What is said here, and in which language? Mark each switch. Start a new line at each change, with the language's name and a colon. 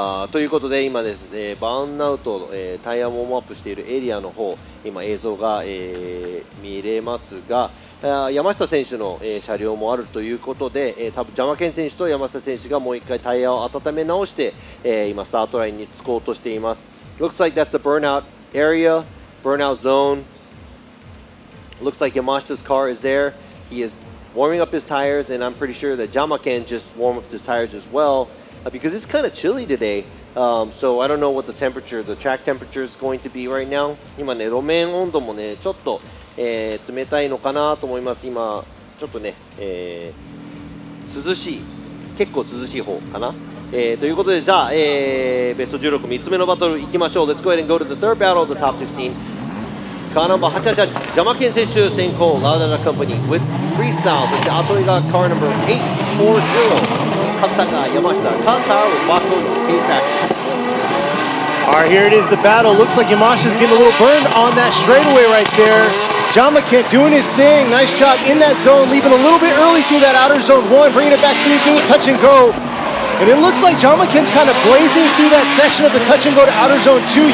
Japanese: ということで今ですねバーンアウト、タイヤウォームアップしているエリアの方今映像が、見れますが山下選手の、車両もあるということで、多分ジャマケン選手と山下選手がもう一回タイヤを温め直して、今スタートラインに着こうとしています。
English: Looks like that's the burnout area, burnout zone. Looks like Yamashita's car is there. He is warming up his tires, and I'm pretty sure that Jyamaken just warmed up his tires as well, because it's kind of chilly today. So I don't know what the track temperature is going to be right now.
Japanese: 今ね路面温度もねちょっと、冷たいのかなと思います。今ちょっとね、涼しい結構涼しい方かな。ということでじゃあ、ベスト16 3つ目のバトルいきましょう。
English: Let's go ahead and go to the third battle of the top 16.
Japanese: カーナンバー88ジャマケン選手先行ラウダナカンパニー with freestyle そして後にがカーナンバー840勝田が山下カンター with Baco K-Factor.
English: Alright, here it is, the battle. Looks like Yamasha's getting a little burned on that straightaway right there. Jyamaken doing his thing. Nice job in that zone, leaving a little bit early through that outer zone 1, bringing it back through, doing touch and go. And it looks like Jyamaken's kind of blazing through that section of the touch and go to outer zone 2.